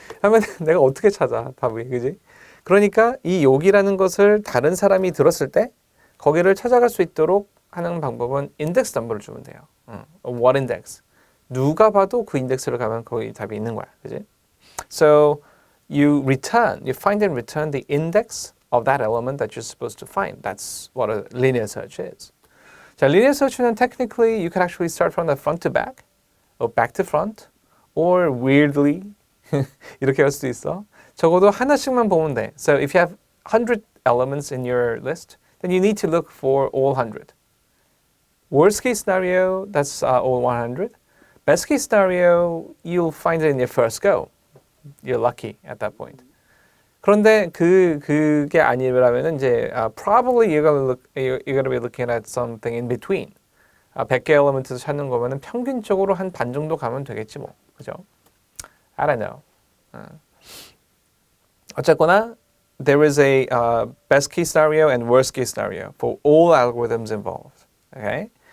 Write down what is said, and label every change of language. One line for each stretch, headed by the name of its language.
Korean: 하면 내가 어떻게 찾아, 답이, 그지? 그러니까 이 여기라는 것을 다른 사람이 들었을 때 거기를 찾아갈 수 있도록 하는 방법은 인덱스 넘버를 주면 돼요.
English: what index.
Korean: 누가 봐도 그 인덱스를 가면 거기 답이 있는 거야, 그지?
English: So you find and return the index of that element that you're supposed to find. That's what a linear search is.
Korean: 자, linear search는
English: technically you can actually start from the front to back, or back to front, or weirdly
Korean: 이렇게 할 수도 있어. 적어도 하나씩만 보면 돼.
English: So if you have 100 elements in your list, then you need to look for all 100. Worst case scenario, that's all 100. Best case scenario, you'll find it in your first go. You're lucky at that point.
Korean: 그런데 그게 아니라면은 이제
English: probably you're gonna be looking at something in between.
Korean: 100개 엘리먼트에서 찾는 거면은 평균적으로 한 반 정도 가면 되겠지 뭐. 그죠?
English: I don't know.
Korean: 어쨌거나
English: there is a best case scenario and worst case scenario for all algorithms involved. Okay?